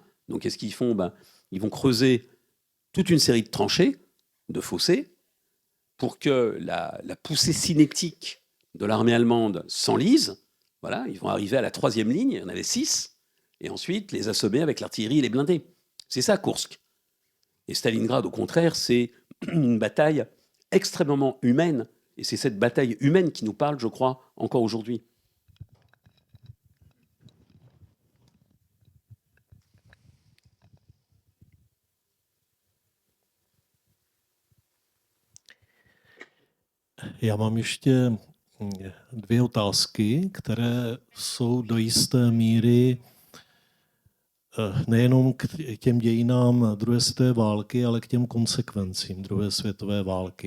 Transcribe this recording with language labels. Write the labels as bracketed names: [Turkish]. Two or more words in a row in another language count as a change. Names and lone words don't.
[French] Donc qu'est-ce qu'ils font? Ils vont creuser toute une série de tranchées, de fossés, pour que la poussée cinétique de l'armée allemande s'enlise. Voilà, ils vont arriver à la 3e ligne, il y en avait 6, et ensuite les assommer avec l'artillerie et les blindés. C'est ça, Koursk. Et Stalingrad, au contraire, c'est une bataille extrêmement humaine, et c'est cette bataille humaine qui nous parle, je crois, encore aujourd'hui. [Czech] Já mám ještě 2 otázky, které jsou do jisté míry nejenom k těm dějinám druhé světové války, ale k těm konsekvencím druhé světové války.